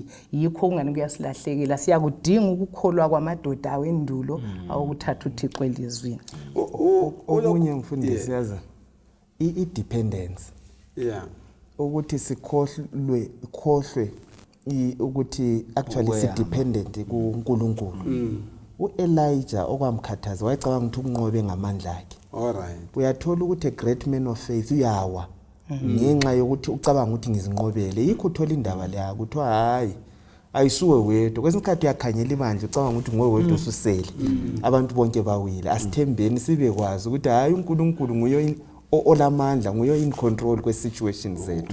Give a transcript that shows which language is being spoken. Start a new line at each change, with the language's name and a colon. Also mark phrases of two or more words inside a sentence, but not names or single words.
North Ndebele: Yikho ungani kuyasilahlekela siyakudinga ukukholwa kwamadoda awendulo awokuthatha uThixo elizwini. Okunye mfundisi yaza i-dependence. Ukuthi sikhohlwe ukuthi actually si dependent kuNkulunkulu. uElijah okwamkhathaza wayecabanga ukuthi ukunqobe ngamandla akhe. Alright. Uyathola ukuthi
English: a great man of faith
North Ndebele: uyawa ngenxa yokuthi ucabanga ukuthi ngizinqobele. Yikho uthola indaba leya kuthiwa hayi ayisuwe wedwa. Kwesinye isikhathi uyakhanyela ibandla ucabanga ukuthi nguwe wedwa ususele. Abantu bonke bawile. Asithembeni sibekwazi ukuthi hayi uNkulunkulu nguye olamandla nguye
English: in control
North Ndebele: kwe situations zethu.